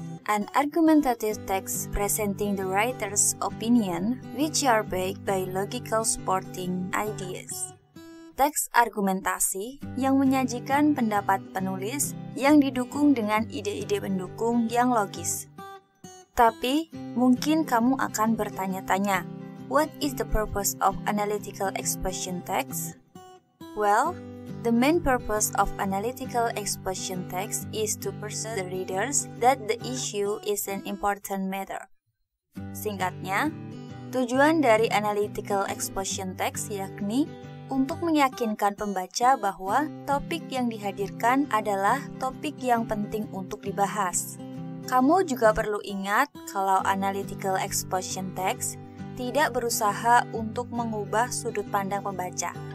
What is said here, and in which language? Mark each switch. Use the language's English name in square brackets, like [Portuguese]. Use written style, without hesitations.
[English] An argumentative text presenting the writer's opinion which are backed by logical supporting ideas. [Indonesian] Teks argumentasi yang menyajikan pendapat penulis yang didukung dengan ide-ide pendukung yang logis. Tapi, mungkin kamu akan bertanya-tanya, [English] what is the purpose of analytical exposition text? Well, the main purpose of analytical exposition text is to persuade the readers that the issue is an important matter. [Indonesian] Singkatnya, tujuan dari analytical exposition text yakni untuk meyakinkan pembaca bahwa topik yang dihadirkan adalah topik yang penting untuk dibahas. Kamu juga perlu ingat kalau analytical exposition text tidak berusaha untuk mengubah sudut pandang pembaca.